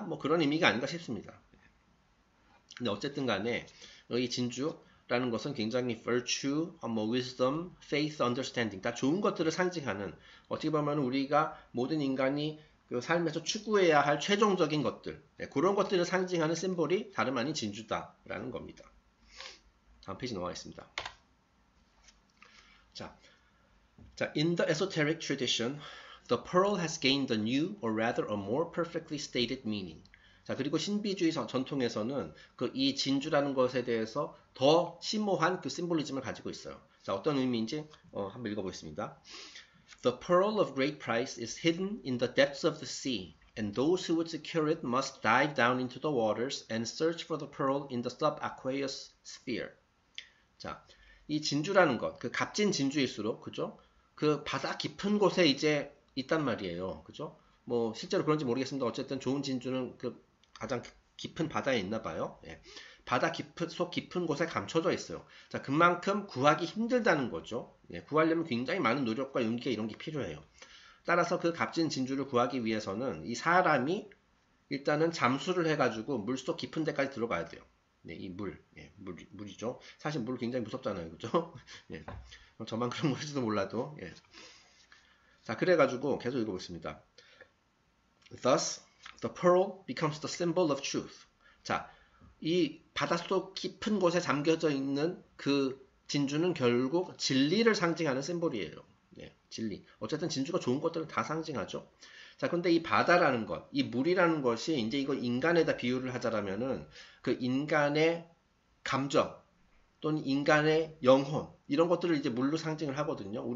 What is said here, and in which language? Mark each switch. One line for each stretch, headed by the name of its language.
Korean: 뭐 그런 의미가 아닌가 싶습니다. 근데 어쨌든 간에 이 진주라는 것은 굉장히 virtue, wisdom, faith, understanding, 다 좋은 것들을 상징하는, 어떻게 보면 우리가 모든 인간이 그 삶에서 추구해야 할 최종적인 것들, 그런 것들을 상징하는 심볼이 다름 아닌 진주다라는 겁니다. 다음 페이지 넘어가겠습니다.
English: 자, in the esoteric tradition, the pearl has gained a new, or rather a more perfectly stated meaning.
Korean: 자, 그리고 신비주의 전통에서는 이 진주라는 것에 대해서 더 심오한 그 심볼리즘을 가지고 있어요. 자, 어떤 의미인지 한번 읽어보겠습니다.
English: The pearl of great price is hidden in the depths of the sea, And those who would secure it must dive down into the waters and search for the pearl in the subaqueous sphere.
Korean: 자, 이 진주라는 것, 그 값진 진주일수록, 그죠? 그 바다 깊은 곳에 이제 있단 말이에요. 그죠? 뭐, 실제로 그런지 모르겠습니다. 어쨌든 좋은 진주는 그 가장 깊은 바다에 있나 봐요. 예. 바다 속 깊은 곳에 감춰져 있어요. 자, 그만큼 구하기 힘들다는 거죠. 예, 구하려면 굉장히 많은 노력과 용기가 이런 게 필요해요. 따라서 그 값진 진주를 구하기 위해서는 이 사람이 일단은 잠수를 해가지고 물속 깊은 데까지 들어가야 돼요. 네, 이 물이죠. 사실 물 굉장히 무섭잖아요. 그죠? 예. 저만 그런 걸지도 몰라도. 예. 자, 그래가지고 계속 읽어보겠습니다.
English: Thus, the pearl becomes the symbol of truth.
Korean: 자, 이 바닷속 깊은 곳에 잠겨져 있는 그 진주는 결국 진리를 상징하는 심볼이에요. 네, 진리. 어쨌든 진주가 좋은 것들은 다 상징하죠. 자, 근데 이 바다라는 것, 이 물이라는 것이 이제 이거 인간에다 비유를 하자라면은 그 인간의 감정 또는 인간의 영혼 이런 것들을 이제 물로 상징을 하거든요.